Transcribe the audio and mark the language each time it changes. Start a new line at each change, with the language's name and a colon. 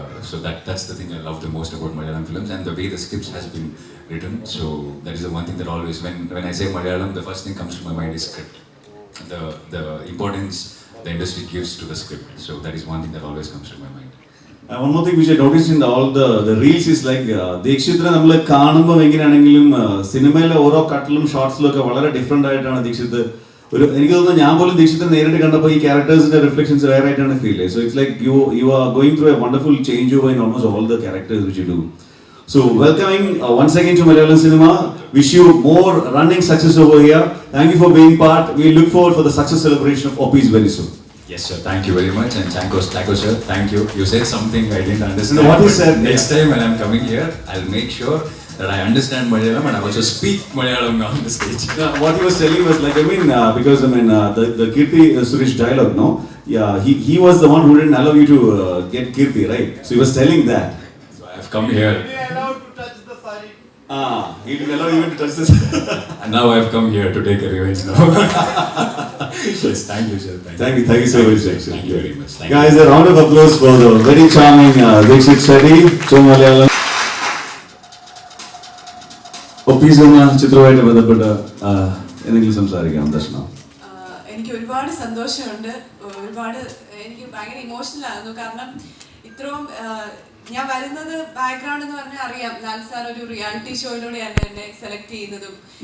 English: So that's the thing I love the most about Malayalam films, and the way the scripts has been written. So that is the one thing that always, when I say Malayalam, the first thing comes to my mind is script. The importance the industry gives to the script. So that is one thing that always comes to my mind. One more thing which I noticed in all the reels is like
Malayalam: ദീക്ഷിത്തിനെ നമ്മൾ കാണുമ്പോൾ എങ്ങനെയാണെങ്കിലും സിനിമയിലെ ഓരോ കട്ടിലും ഷോർട്സിലും ഒക്കെ വളരെ different ആയിട്ടാണ് ദീക്ഷിത്ത്. എനിക്ക് തോന്നുന്നു ഞാൻ പോലും ദീക്ഷിത്തിനെ നേരിട്ട് കണ്ടപ്പോൾ ഈ ക്യാരക്ടേഴ്സിന്റെ റിഫ്ലക്ഷൻസ് വേറെ ആയിട്ടാണ് ഫീൽ ചെയ്യുന്നത്.
English: So it's like you are going through a wonderful change over in almost all the characters which you do. So welcoming once again to Malayalam cinema. Wish you more running success over here. Thank you for being part. We look forward for the success celebration of Oppi's very soon. Yes sir, thank you very much, and Chanko sir, thank you. You said something I didn't understand. No, what you said? Next time when I'm coming here, I'll make sure that I understand Malayalam and I also speak Malayalam on the stage. What he was telling was like, because the Kirti Suresh dialogue, no? Yeah, he was the one who didn't allow you to get Kirti, right? So he was telling that. So I have come here. He didn't allow you to touch this. And now I've come here to take a revenge now. Yes, thank you sir. Thank you so much. Thank you very much. Thank Guys, a round of applause for the very charming Dikshit Shetty, so Malayalam.
Malayalam: ഒപ്പീസ് എന്ന ചിത്രവുമായിട്ട് ബന്ധപ്പെട്ട് എന്തെങ്കിലും സംസാരിക്കാം ദർശന? എനിക്ക് ഒരുപാട് സന്തോഷമുണ്ട്, എനിക്ക് ഭയങ്കര emotional ആയിരുന്നു. കാരണം ഇത്രയും ഞാൻ വരുന്നത് ബാക്ക്ഗ്രൗണ്ട് എന്ന് പറഞ്ഞാൽ അറിയാം, ലാൽ സാർ ഒരു റിയാലിറ്റി ഷോയിലൂടെയാണ് എന്നെ സെലക്ട് ചെയ്യുന്നതും.